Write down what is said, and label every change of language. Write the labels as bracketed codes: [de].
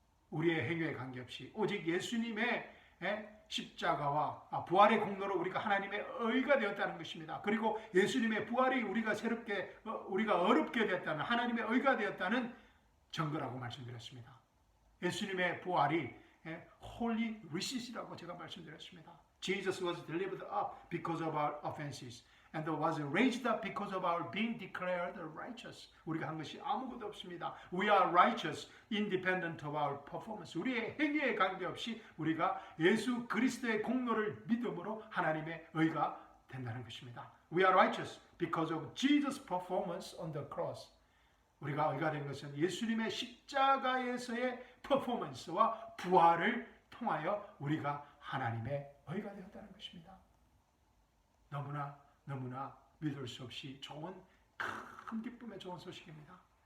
[ko] 우리의 행위에 관계없이 오직 예수님의 십자가와 부활의 공로로 우리가 하나님의 의가 되었다는 것입니다. 그리고 예수님의 부활이 우리가 어렵게 되었다는 하나님의 의가 되었다는 증거라고 말씀드렸습니다. 예수님의 부활이 Holy Resus이라고 제가 말씀드렸습니다. [en] Jesus was delivered up because of our offenses and was raised up because of our being declared righteous. [ko] 우리가 한 것이 아무것도 없습니다. [en] We are righteous, independent of our performance. [ko] 우리의 행위에 관계없이 우리가 예수 그리스도의 공로를 믿음으로 하나님의 의가 된다는 것입니다. [en] We are righteous because of Jesus' performance on the cross. [ko] 우리가 의가 된 것은 예수님의 십자가에서의 퍼포먼스와 부활을 통하여 우리가 하나님의 의가 되었다는 것입니다. 너무나 믿을 수 없이 좋은 큰 기쁨의 좋은 소식입니다.